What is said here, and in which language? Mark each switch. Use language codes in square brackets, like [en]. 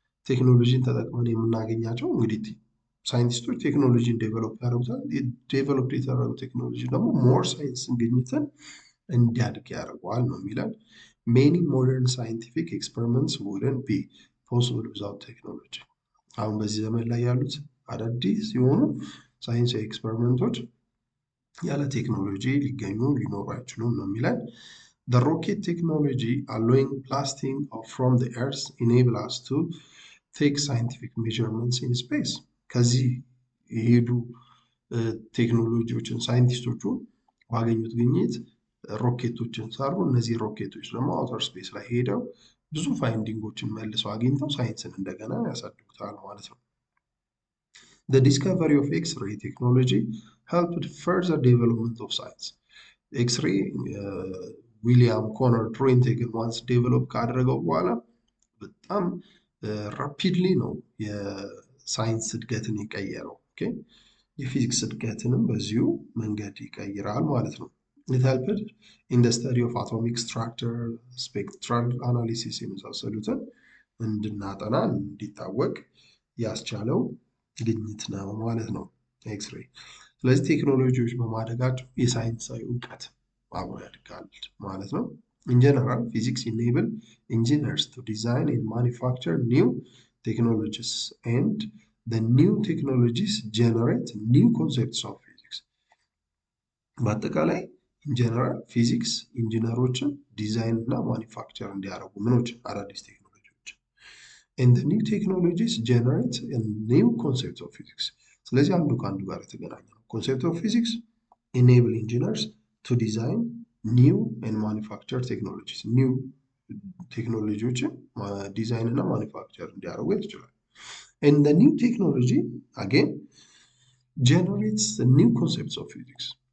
[am] ቴክኖሎጂን ተጠቅመን የምናገኛቸው እንግዲህ ሳይንቲስቶች ቴክኖሎጂን ዴቨሎፕ ያደርጉታል። ዴቨሎፕ የተደረገው ቴክኖሎጂ ደግሞ ሞር ሳይንስን ግኝትን እንዲያድግ ያደርገዋል ነው የሚለን። [en] ሜኒ ሞደርን ሳይንቲፊክ ኤክስፐሪመንትስ wouldn't be possible without technology. [am] አሁን በዚህ ዘመን ላይ ያሉት አዳዲስ የሆኑ ሳይንሳዊ ኤክስፐሪመንቶች ያለ ቴክኖሎጂ ሊገኙ ሊኖሩ አይችሉም ነው የሚለን። [en] The rocket technology allowing blasting from the earth enable us to take scientific measurements in space. [am] ከዚህ የሄዱ ቴክኖሎጂዎችን ሳይንቲስቶቹ ባገኙት ግኝት ሮኬቶችን ሰሩ። እነዚህ ሮኬቶች ደግሞ አውተር ስፔስ ላይ ሄደው ብዙ ፋይንዲንጎችን መልሰው አግኝተው ሳይንስን እንደገና ያሳድጉታል ማለት ነው። [en] The discovery of X-ray technology helped further development of science. [am] X-ray ዊሊያም ኮነር ትሮይንቴግን ዋንስ ዴቨሎፕ ካደረገው በኋላ በጣም ራፒድሊ ነው የሳይንስ እድገትን የቀየረው። የፊዚክስ እድገትንም በዚሁ መንገድ ይቀይራል ማለት ነው። [en] It helped in the study of atomic structure, spectral analysis [am] የመሳሰሉትን እንድናጠና እንዲታወቅ ያስቻለው ግኝት ነው ማለት ነው ኤክስሬይ። ስለዚህ ቴክኖሎጂዎች በማደጋቸው የሳይንሳዊ እውቀት አብሮ ያድጋል ማለት ነው። [en] In general, physics enable engineers to design and manufacture new technologies, and the new technologies generate new concepts of physics. [am] በአጠቃላይ ኢንጀነራል ፊዚክስ ኢንጂነሮችን ዲዛይን እና ማኒፋክቸር እንዲያደርጉ ምኖች አዳዲስ ቴክኖሎጂዎች [en] and the new technologies generate a new concept of physics. [am] ስለዚህ አንዱ ከአንዱ ጋር የተገናኘ ነው። [en] concept of physics enable engineers to design new and manufacture technologies. new [am] ቴክኖሎጂዎችን ዲዛይን እና ማኒፋክቸር እንዲያደርጉ ይችላል። [en] and the new technology again generates the new concepts of physics.